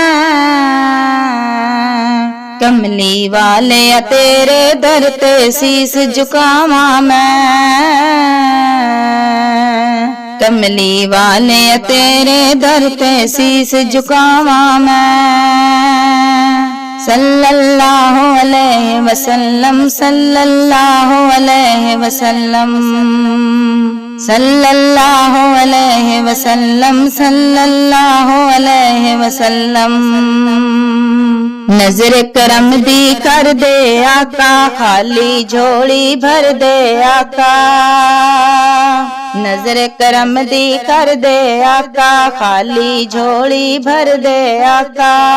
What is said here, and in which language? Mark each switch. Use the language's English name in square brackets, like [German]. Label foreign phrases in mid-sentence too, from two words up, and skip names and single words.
[Punjabi] کملی والے تیرے در تے سیس جھکاواں میں. کملی والے تیرے در تے سیس جھکاواں میں. [Arabic] صلى الله عليه وسلم، صلى الله عليه وسلم، صلى الله عليه وسلم، صلى الله عليه وسلم. [Punjabi] نظر کرم دی کر دے آقا، خالی جھولی بھر دے آقا. نظر کرم دی کر دے آقا، خالی جھولی بھر دے آقا.